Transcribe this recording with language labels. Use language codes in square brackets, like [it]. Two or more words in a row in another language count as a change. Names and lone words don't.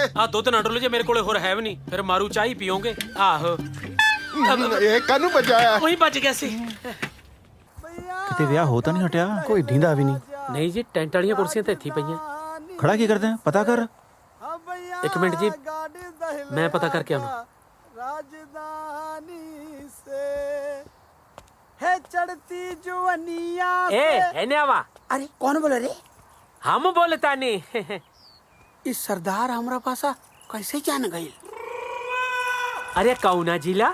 [pa] ਆ ਦੁੱਧ ਨਾ ਡੋਲੇ ਜੇ ਮੇਰੇ ਕੋਲੇ ਹੋਰ ਹੈ ਵੀ ਨਹੀਂ ਫਿਰ ਮਾਰੂ ਚਾਹ ਹੀ ਪੀਓਗੇ। ਆਹੋ ਇਹ ਕਾਹਨੂੰ ਬਜਾਇਆ? ਉਹੀ ਬਚ ਗਿਆ ਸੀ। ਤੇ ਵਿਆਹ ਹੋ ਤਾਂ ਨਹੀਂ ਹਟਿਆ ਕੋਈ ਢੀਂਦਾ ਵੀ ਨਹੀਂ। ਨਹੀਂ ਜੀ ਟੈਂਟ ਵਾਲੀਆਂ ਕੁਰਸੀਆਂ ਤਾਂ ਇੱਥੇ ਹੀ ਪਈਆਂ। ਖੜਾ ਕੀ ਕਰਦੇ ਪਤਾ ਕਰ। ਇੱਕ ਮਿੰਟ ਜੀ ਮੈਂ ਪਤਾ ਕਰਕੇ ਆਉਣਾ। [bho] राजधानी से है चढ़ती जुवनिया ए है आवा। अरे कौन बोल रे? हम बोलता नहीं। इस सरदार हमरा पासा कैसे जान गई? अरे कौना जिला?